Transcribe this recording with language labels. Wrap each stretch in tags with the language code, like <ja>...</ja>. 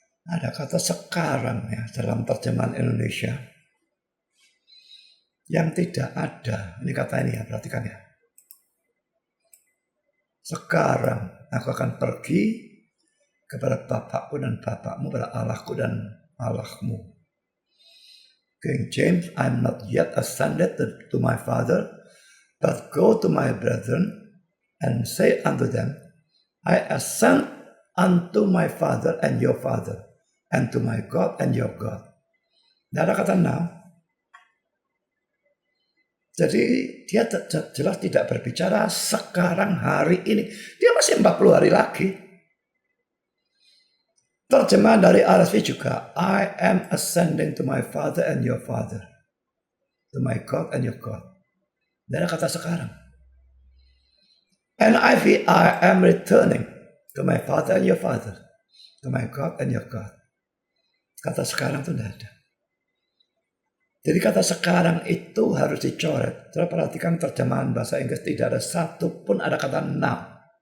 <id>Ada kata sekarang ya dalam terjemahan Indonesia yang tidak ada. Ini kata ini ya, perhatikan ya. Sekarang aku akan pergi kepada Bapakku dan Bapakmu, pada Allahku dan Allahmu.</id> <en>King James, I'm not yet ascended to my Father, but go to my brethren and say unto them, I ascend unto my Father and your Father, and to my God and your God.</en> <id>Tidak ada kata now. Jadi dia jelas tidak berbicara sekarang hari ini. Dia masih 40 hari lagi. Terjemahan dari RSV juga,</id> <en>I am ascending to my Father and your Father, to my God and your God.</en> <id>Tidak ada kata sekarang.</id> <en>NIV, I am returning to my Father and your Father, to my God and your God.</en> <id>Kata sekarang itu tidak ada. Jadi kata sekarang itu harus dicoret. Coba perhatikan terjemahan bahasa Inggris, tidak ada satu pun ada kata now.</id>